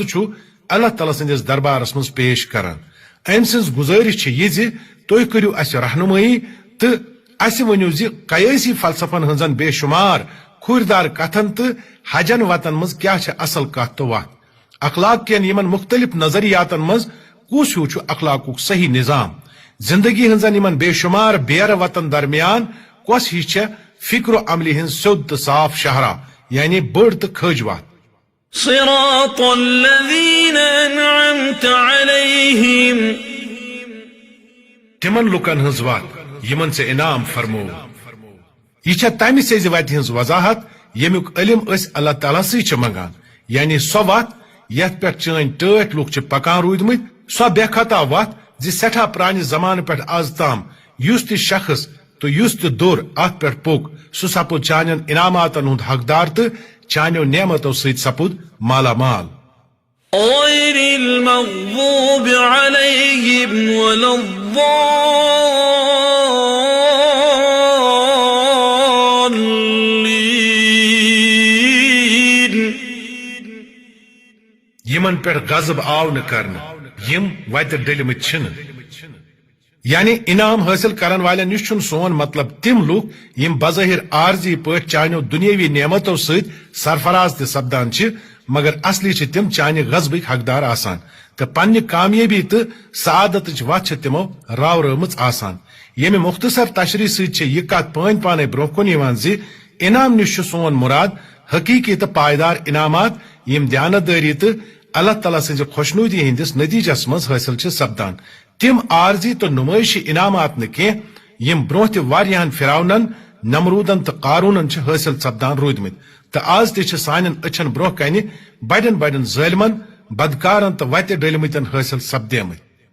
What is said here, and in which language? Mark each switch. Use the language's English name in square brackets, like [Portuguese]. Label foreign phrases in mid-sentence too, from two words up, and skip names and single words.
[Kashmiri] چھُ اللہ تعالیٰ سٕنٛدِس دربارس منٛز پیش کران أمۍ سٕنٛز گُزٲرِش چھِ یہِ زِ تُہۍ کٔرِو اسہِ رہنُمٲیی تہٕ اسہِ ؤنِو زِ قیٲسی فلسفن ہٕنٛزن بے شُمار کھوٗردار کتھن تہٕ حجن وتن منٛز کیٛاہ چھِ اصل کتھ تہٕ وتھ اخلاق کٮ۪ن یِمن مختلف نظریاتن منٛز کُس ہیوٗ چھُ اخلاقُک صحیح نظام زندگی ہٕنٛزن یِمن بے شُمار بیرٕ وتن درمیان کۄس ہِش چھےٚ فکر و عملہِ ہٕنٛز سیوٚد تہٕ صاف شاہراہ یعنی بٔڑ تہٕ کھٔج وتھ [Arabic] صراط الذين أنعمت عليهم [Kashmiri] تِمن لُکن ہٕنٛز وتھ یِمن ژےٚ انعام فرمو یہِ چھےٚ تمہِ سیٚزِ وتہِ ہٕنٛز وضاحت ییٚمیُک علم أسۍ اللہ تعالیٰ سٕے چھِ منگان یعنی سۄ وتھ یتھ پٮ۪ٹھ چٲنۍ ٹٲٹھۍ لُکھ چھِ پکان روٗدمٕتۍ سۄ بے خطا وتھ زِ سٮ۪ٹھاہ پرانہِ زمانہٕ پٮ۪ٹھ آز تام یُس تہِ شخص تہٕ یُس تہِ دوٚر اتھ پٮ۪ٹھ پوٚک سُہ سپُد چانٮ۪ن انعاماتن ہُنٛد حقدار تہٕ چانیو نعمتو سۭتۍ سپُد مالا مال [Arabic] غير المغضوب عليهم ولا الضالين [Kashmiri] یِمن پٮ۪ٹھ غضب آو نہٕ کرنہٕ یِم وتہِ ڈٔلمٕتۍ چھِنہٕ یعنی انعام حاصل کرن والن نش چھن سون مطلب تم لوگ یم بظاہر عارضی پٲٹھۍ چانیو دنیاوی نعمتو سۭتۍ سرفراز تہِ سپدان چھ مگر اصلی چھ تم چانہ غضبٕکۍ حقدار آسان تو پنہ کامیابی تو سعادتچ وتھ تمو راورٲمٕژ آسان ییٚمہِ مختصر تشریح سۭتۍ چھِ یہ کتھ پٲنۍ پانے برونٛہہ کُن یوان زِ انعام نش چھُ سون مراد حقیقی تو پائیدار انعامات یم دیانتداری تو اللہ تعالیٰ سٕنزِ خوشنودی ہندس نتیجس مز حٲصل چھ سپدان تم عارضی تو نمائشی انعامات نہ کینٛہہ یم برونٛہہ تہِ واریاہن فرعونن نمرودن تو قارونن چھ حٲصل سپدان روٗدمٕتۍ تو آز تہِ چھِ سانٮ۪ن أچھن برونٛہہ کنہِ بڑٮ۪ن بڑٮ۪ن ظٲلمن بدکارن تو وتہِ ڈٔلمٕتٮ۪ن حٲصل سپدیمٕتۍ